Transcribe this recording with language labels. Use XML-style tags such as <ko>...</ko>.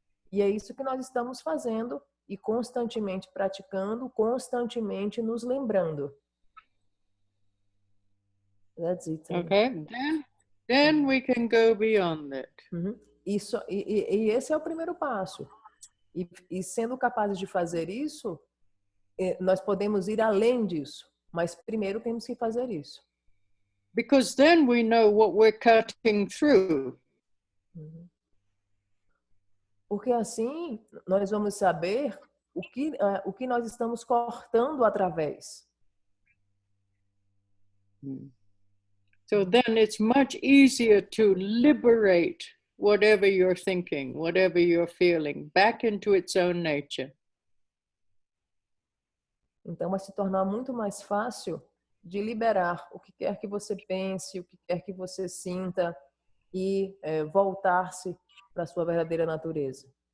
<pt>E é isso que nós estamos fazendo e constantemente praticando, constantemente nos lembrando.</pt> <en>That's it. Okay, then we can go beyond it.</en> <pt>Isso, e esse é o primeiro passo. E sendo capazes de fazer isso, nós podemos ir além disso, mas primeiro temos que fazer isso.</pt> <en>Because then we know what we're cutting through.</en> <pt>Porque assim nós vamos saber o que nós estamos cortando através.</pt> <en>So then it's much easier to liberate whatever you're thinking, whatever you're feeling, back into its own nature.</en> <pt>Então vai se tornar muito mais fácil de liberar o que quer que você pense, o que quer que você sinta e voltar-se para a sua verdadeira natureza.</pt>